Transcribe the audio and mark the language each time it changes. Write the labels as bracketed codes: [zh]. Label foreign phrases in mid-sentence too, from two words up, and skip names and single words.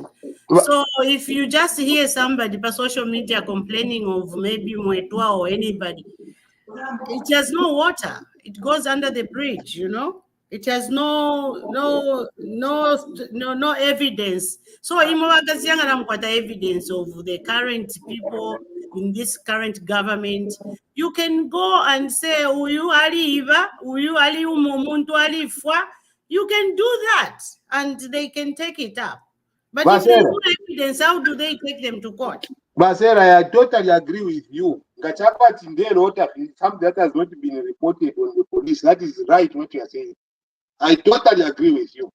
[en] So if you just hear somebody by social media complaining of maybe Mwetwa or anybody, it has no water. It goes under the bridge, you know. It has no evidence. So the evidence of the current people in this current government. You can go and say, [bem] "Uyu aliva, uyu ali umuntu alifwa." [en] You can do that, and they can take it up. But if there's no evidence, how do they take them to court? Basera, I totally agree with you. Gachapa Tindero, something that has not been reported on the police. That is right what you are saying. I totally agree with you.